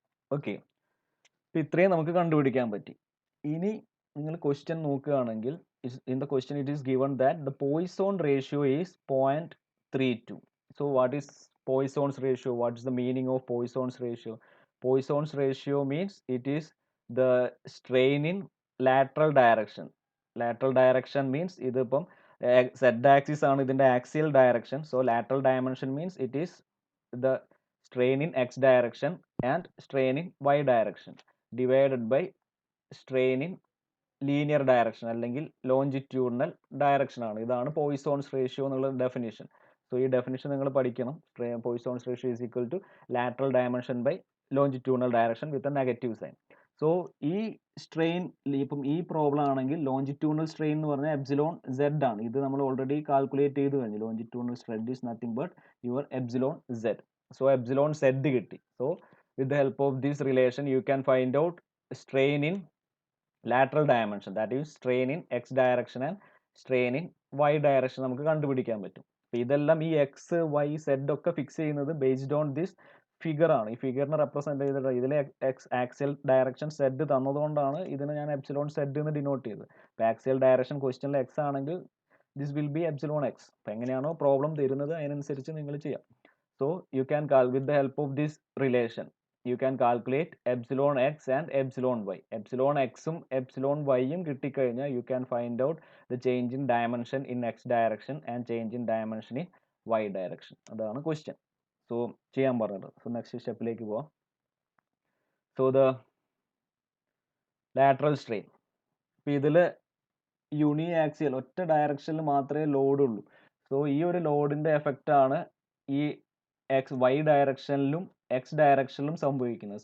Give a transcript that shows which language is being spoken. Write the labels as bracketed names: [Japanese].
[Malayalam] Okay, ഇപ്പം ഇത്രയും നമുക്ക് കണ്ടുപിടിക്കാൻ പറ്റി. ഇനി നിങ്ങൾ ക്വസ്റ്റ്യൻ നോക്കുകയാണെങ്കിൽ [English] In the question it is given that the Poisson ratio is 0.32. So what is Poisson's ratio? What is the meaning of Poisson's ratio? Poisson's ratio means it is the strain in lateral direction. [Malayalam] Lateral direction means ഇതിപ്പം Z axis ആണ് ഇതിൻ്റെ axial direction. [English] So lateral dimension means it is the strain in x direction and strain in y direction divided by strain in linear direction അല്ലെങ്കിൽ longitudinal direction ആണ്. [Malayalam] ഇതാണ് പോയ്സോൺസ് ratio എന്നുള്ള definition. So ഈ definition നിങ്ങൾ പഠിക്കണം. [English] Poisson's ratio is equal to lateral dimension by longitudinal direction with a negative sign. [Malayalam] So ഈ strain ഇപ്പം ഈ പ്രോബ്ലം ആണെങ്കിൽ [English] longitudinal strain എന്ന് പറഞ്ഞാൽ epsilon z [Malayalam] ആണ്. ഇത് നമ്മൾ ഓൾറെഡി കാൽക്കുലേറ്റ് ചെയ്ത് കഴിഞ്ഞു. Longitudinal strain is nothing but your epsilon Z. [English] So epsilon z കിട്ടി. So with the help of this relation you can find out strain in lateral dimension, that is strain in x direction and strain in y direction [Malayalam] നമുക്ക് കണ്ടുപിടിക്കാൻ പറ്റും. അപ്പോൾ ഇതെല്ലാം ഈ X Y Z ഒക്കെ fix ചെയ്യുന്നത് [English] based on this figure [Malayalam] ആണ്. ഈ ഫിഗറിനെ റെപ്രസെന്റ് ചെയ്തിട്ട് ഇതിലെ എക്സ് ആക്സിയൽ ഡയറക്ഷൻ സെഡ് തന്നതുകൊണ്ടാണ് ഇതിനെ ഞാൻ എപ്സിലോൺ സെഡ് എന്ന് ഡിനോട്ട് ചെയ്തത്. അപ്പോൾ ആക്സിയൽ ഡയറക്ഷൻ ക്വസ്റ്റ്യനിൽ എക്സ് ആണെങ്കിൽ [English] This will be epsilon x. [Malayalam] അപ്പോൾ എങ്ങനെയാണോ പ്രോബ്ലം തരുന്നത് അതിനനുസരിച്ച് നിങ്ങൾ ചെയ്യാം. [English] So you can with the help of this relation you can calculate epsilon x and epsilon y. Epsilon x ഉം epsilon y ഉം കിട്ടിക്കഴിഞ്ഞാൽ you can find out the change in dimension in x direction and change in dimension in y direction. [Malayalam] അതാണ് question. So ചെയ്യാൻ പറഞ്ഞത്. So next സ്റ്റെപ്പിലേക്ക് പോവാം. [English] So the lateral strain. [Malayalam] അപ്പോൾ ഇതിൽ യൂണിയാക്സിയൽ ഒറ്റ ഡയറക്ഷനിൽ മാത്രമേ ലോഡ് ഉള്ളൂ. സോ ഈ ഒരു ലോഡിന്റെ എഫക്റ്റ് ആണ് ഈ എക്സ് വൈ ഡയറക്ഷനിലും എക്സ് ഡയറക്ഷനിലും സംഭവിക്കുന്നത്.